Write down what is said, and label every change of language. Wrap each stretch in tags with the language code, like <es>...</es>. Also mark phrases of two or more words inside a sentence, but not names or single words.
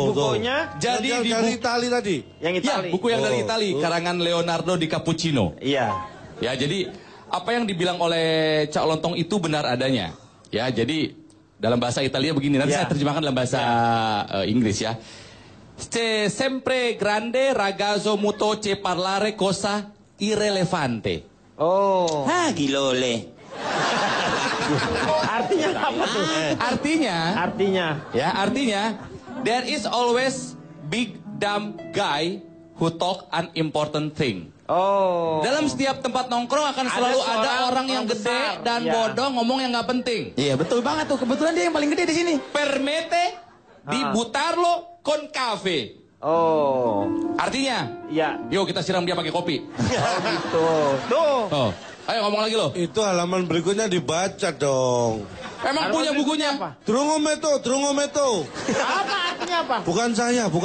<id>Oh, tuh. bukunya Jadi Yang di dari buku, Itali tadi. yang ya, Itali. buku yang dari Oh, Itali, oh. karangan Leonardo di Cappuccino. Iya. Ya, jadi apa yang dibilang oleh Cak Lontong itu benar adanya. Ya, jadi dalam bahasa Italia begini, nanti Ya. saya terjemahkan dalam bahasa Inggris ya.</id> <it>Se sempre grande ragazzo mutoce parlare cosa irrelevante.</it> <id>Oh. Hah, gilole. Artinya apa tuh? Artinya</id> <en>there is always big dumb guy who talk unimportant thing.</en> <id>Oh. Dalam setiap tempat nongkrong akan selalu ada seorang orang yang orang gede besar. dan Ya. bodoh ngomong yang nggak penting. Iya, betul banget tuh. Kebetulan dia yang paling gede di sini.</id> <it>Permette di butarlo con cafe.</it> <id>Oh. Artinya, Iya. yuk kita siram dia pakai kopi. Oh gitu. Tuh. Oh, ayo ngomong lagi lo. Itu halaman berikutnya dibaca dong. Emang punya bukunya? Apa? Drungometo. Apa artinya apa? Bukan saya.</id>